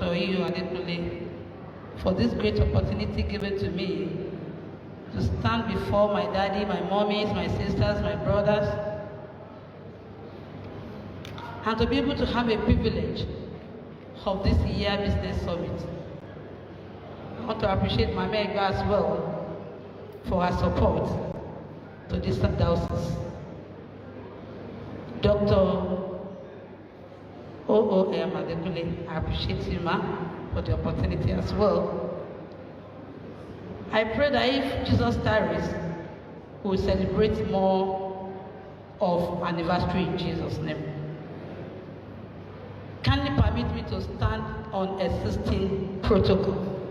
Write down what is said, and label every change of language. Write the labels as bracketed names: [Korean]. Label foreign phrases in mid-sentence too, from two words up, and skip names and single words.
[English] Abeokuta, for this great opportunity given to me to stand before my daddy, my mommies, my sisters, my brothers, and to be able to have a privilege of this year business summit. I want to appreciate my Egba as well for her support to this diocese. Dr. O.O.M. Adekule, I appreciate you, ma, for the opportunity as well. I pray that if Jesus tarries, we will celebrate more of anniversary in Jesus' name. Kindly permit me to stand on existing protocol.